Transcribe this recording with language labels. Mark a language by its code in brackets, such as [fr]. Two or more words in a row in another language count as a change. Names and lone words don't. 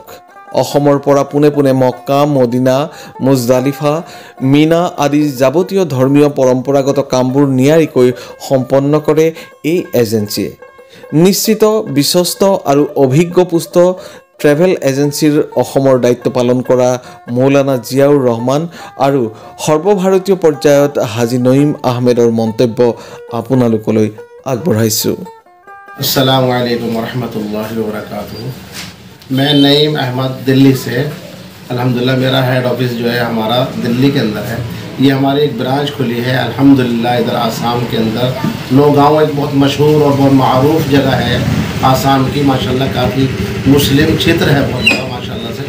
[as] অসমৰ পৰা পোনে পোনে মক্কা, মদিনা, মুজদালিফা, মিনা আদি যাৱতীয় ধৰ্মীয় পৰম্পৰাগত কামবোৰ নিয়াৰিকৈ সম্পন্ন কৰে এই এজেন্সিয়ে। নিশ্চিত, বিশ্বস্ত আৰু অভিজ্ঞপুষ্ট ট্ৰেভেল এজেন্সিৰ অসমৰ দায়িত্ব পালন কৰা মৌলানা জিয়াউৰ ৰহমান আৰু সৰ্বভাৰতীয় পৰ্যায়ত হাজী নঈম আহমেদৰ মন্তব্য আপোনালোকলৈ আগবঢ়াইছোঁ। [ar] السلام عليكم ورحمة الله وبركاته. [hi] मैं नईम अहमद दिल्ली से, अल्हम्दुलिल्लाह मेरा [en] head office [hi] जो है हमारा दिल्ली के अंदर है। ये हमारी एक ब्रांच खुली है अल्हम्दुलिल्लाह इधर आसाम के अंदर। नौगांव एक बहुत मशहूर और बहुत मारूफ जगह है आसाम की, माशाल्लाह काफ़ी मुस्लिम क्षेत्र है बहुत बड़ा माशाल्लाह से।